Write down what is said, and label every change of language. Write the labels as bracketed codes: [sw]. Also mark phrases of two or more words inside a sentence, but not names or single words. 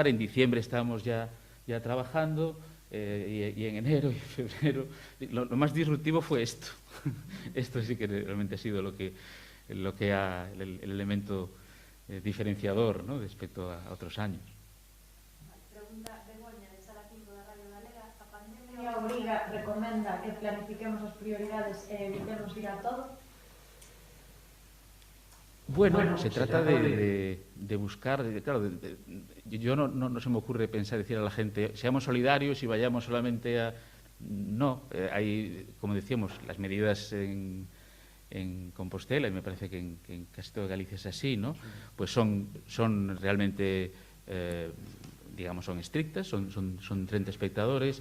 [es] En diciembre estábamos ya trabajando y en enero y en febrero. Lo más disruptivo fue esto. Esto sí que realmente ha sido lo que el elemento diferenciador, ¿no?, respecto a otros años. [gl] Pregunta Begoña, de Sala 5 da Radio Galega. A pandemia obriga, recomenda que planifiquemos as prioridades e evitemos ir a todo? [es] Bueno, se trata de buscar, claro, yo no se me ocurre decir a la gente, seamos solidarios y vayamos solamente a... No, hay, como decíamos, las medidas en Compostela, y me parece que en casi toda Galicia es así, ¿no? Pues son realmente, digamos, son estrictas, son 30 espectadores.